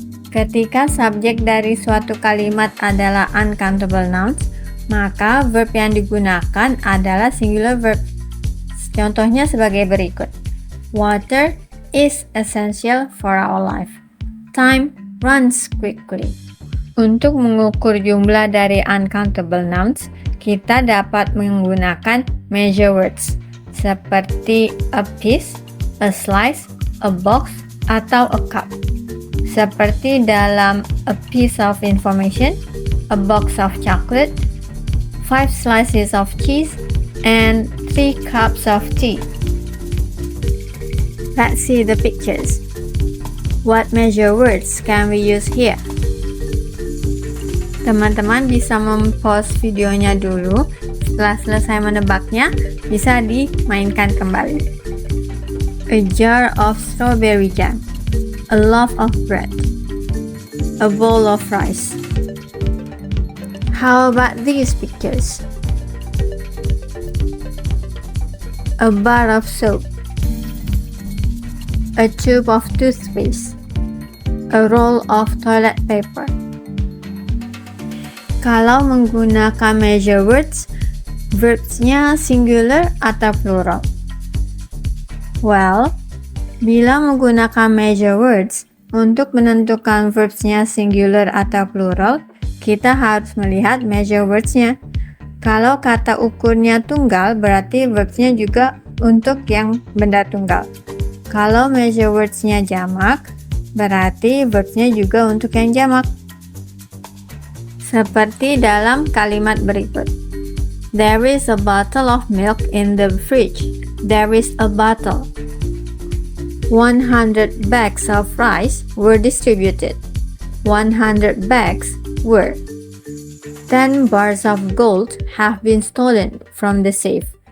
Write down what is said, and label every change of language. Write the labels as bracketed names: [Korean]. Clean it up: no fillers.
[Indonesian] Ketika subjek dari suatu kalimat adalah uncountable nouns, maka verb yang digunakan adalah singular verb. Contohnya sebagai berikut. [English] Water is essential for our life. Time runs quickly. [Indonesian] Untuk mengukur jumlah dari uncountable nouns, kita dapat menggunakan measure words seperti a piece, a slice, a box, atau a cup. Seperti dalam [English] a piece of information, a box of chocolate, 5 slices of cheese, and 3 cups of tea. Let's see the pictures. What measure words can we use here? [Indonesian] Teman-teman bisa mem-pause videonya dulu. Setelah selesai menebaknya, bisa dimainkan kembali. [English] A jar of strawberry jam, a loaf of bread, a bowl of rice. How about these pictures? A bar of soap, a tube of toothpaste, a roll of toilet paper. [Indonesian] Kalau menggunakan measure words, verbs-nya singular atau plural? Well, bila menggunakan measure words, untuk menentukan verbs-nya singular atau plural, kita harus melihat measure words-nya. Kalau kata ukurnya tunggal, berarti verbs-nya juga untuk yang benda tunggal. Kalau measure words-nya jamak, berarti verbnya juga untuk yang jamak. Seperti dalam kalimat berikut. [English] There is a bottle of milk in the fridge. There is a bottle. 100 bags of rice were distributed. 100 bags were. 10 bars of gold have been stolen from the safe.